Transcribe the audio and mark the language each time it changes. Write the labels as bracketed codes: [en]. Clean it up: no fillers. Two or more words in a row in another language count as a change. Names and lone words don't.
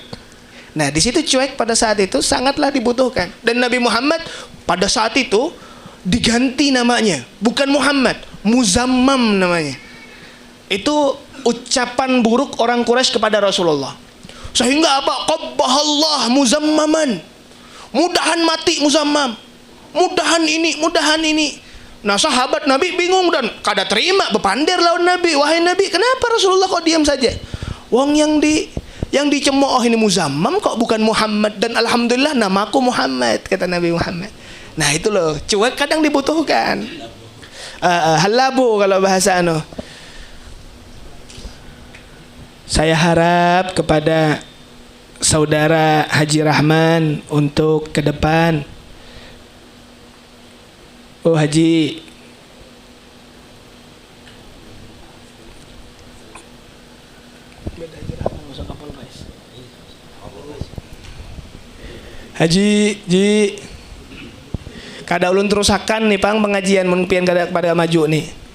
[id] Nah, di situ cuek pada saat itu sangatlah dibutuhkan. Dan Nabi Muhammad pada saat itu diganti namanya, bukan Muhammad, Muzammam namanya. Itu ucapan buruk orang Quraisy kepada Rasulullah. Sehingga apa? [ar] Qabbahallah muzammaman. [bjn] Mudahan mati Muzammam. Mudahan ini, mudahan ini. Nah, sahabat Nabi bingung dan kada terima, bepandir lawan Nabi. [id] Wahai Nabi, kenapa Rasulullah kok diam saja? Wong yang dicemooh ini Muzammam kok bukan Muhammad, dan alhamdulillah namaku Muhammad, kata Nabi Muhammad. Nah, itu loh, cuek kadang dibutuhkan. Halabu kalau bahasa Saya harap kepada saudara Haji Rahman untuk ke depan. [bjn] Oh Haji, Haji, kada ulun terusakan nih pang pengajian mun pian kada pada maju nih.